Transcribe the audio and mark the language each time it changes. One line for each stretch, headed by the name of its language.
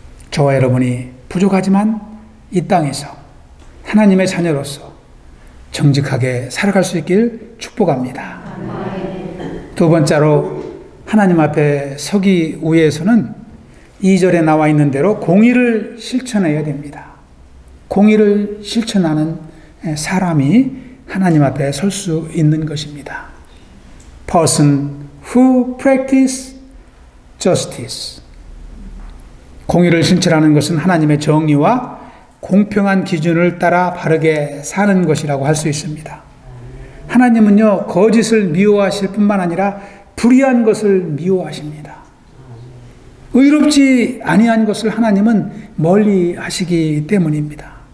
Korean: 저와 여러분이 부족하지만 이 땅에서 하나님의 자녀로서 정직하게 살아갈 수 있길 축복합니다. 두 번째로 하나님 앞에 서기 위해서는 2절에 나와 있는 대로 공의를 실천해야 됩니다. 공의를 실천하는 사람이 하나님 앞에 설 수 있는 것입니다.
English: Person who practice justice.
Korean: 공의를 실천하는 것은 하나님의 정의와 공평한 기준을 따라 바르게 사는 것이라고 할 수 있습니다. 하나님은요, 거짓을 미워하실 뿐만 아니라 불의한 것을 미워하십니다. 의롭지 아니한 것을 하나님은 멀리 하시기 때문입니다.